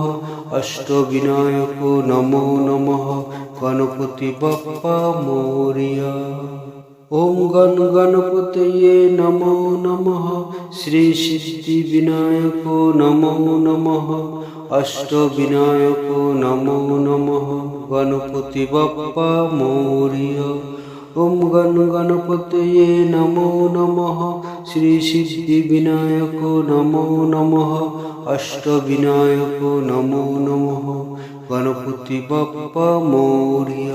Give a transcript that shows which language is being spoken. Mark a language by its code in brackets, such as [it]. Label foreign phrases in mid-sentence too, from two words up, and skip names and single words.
[sa] अष्टविनायको नमो नमः। [mr] गणपति बप्पा मोरिया। [sa] ओम गण गणपतये नमो नमः। श्री सिद्धिविनायको नमो नमः। अष्टविनायको नमो नमः। [mr] गणपति बाप्पा मोरया। [sa] ओम गण गणपतये नमो नमः श्री सिद्धि विनायक नमो नमः अष्टविनायक नमो नमः [mr] गणपति बाप्पा मोरया।